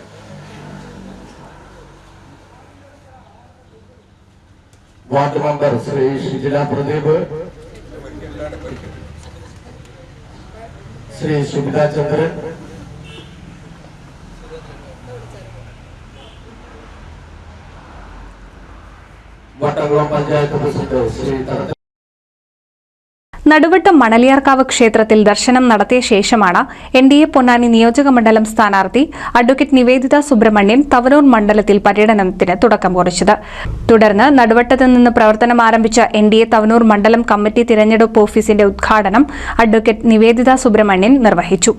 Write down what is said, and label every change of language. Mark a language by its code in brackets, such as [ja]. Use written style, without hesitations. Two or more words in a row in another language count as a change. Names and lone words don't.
[en] ward member [ml] श्री शिजिला प्रदीप, श्री सुमिता चंद्रन, वटग्राम पंचायत प्रसिद्ध श्री നടുവട്ടം മണലിയാർക്കാവ് ക്ഷേത്രത്തിൽ ദർശനം നടത്തിയ ശേഷമാണ് NDA പൊന്നാനി നിയോജകമണ്ഡലം സ്ഥാനാർത്ഥി അഡ്വക്കേറ്റ് നിവേദിത സുബ്രഹ്മണ്യൻ തവനൂർ മണ്ഡലത്തിൽ പര്യടനത്തിന് തുടക്കം കുറിച്ചത്. തുടർന്ന് നടുവട്ടത്ത് നിന്ന് പ്രവർത്തനം ആരംഭിച്ച NDA തവനൂർ മണ്ഡലം കമ്മിറ്റി തിരഞ്ഞെടുപ്പ് ഓഫീസിന്റെ ഉദ്ഘാടനം അഡ്വക്കേറ്റ് നിവേദിത സുബ്രഹ്മണ്യൻ നിർവഹിച്ചു.